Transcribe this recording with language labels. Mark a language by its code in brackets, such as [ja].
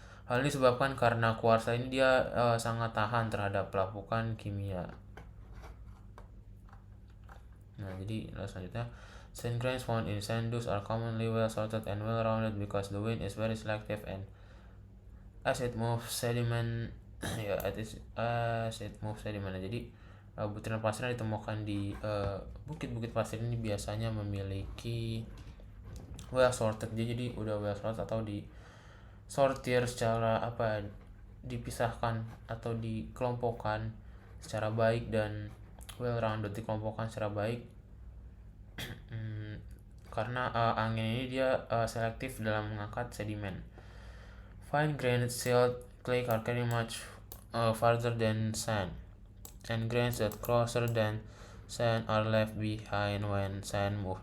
[id] Hal ini disebabkan karena kuarsa ini dia sangat tahan terhadap pelapukan kimia. Nah, jadi selanjutnya, [en] sand grains found in sand dunes are commonly well sorted and well rounded because the wind is very selective and as it moves sediment ya as it moves sediment. [id] Jadi butiran pasir yang ditemukan di bukit-bukit pasir ini biasanya memiliki well sorted. Jadi udah well sorted atau di sortir secara dipisahkan atau dikelompokkan secara baik dan well rounded, dikelompokkan secara baik karena angin ini dia selektif dalam mengangkat sedimen. [en] Fine grained silt clay are carry much farther than sand. Sand grains that closer than sand are left behind when sand move.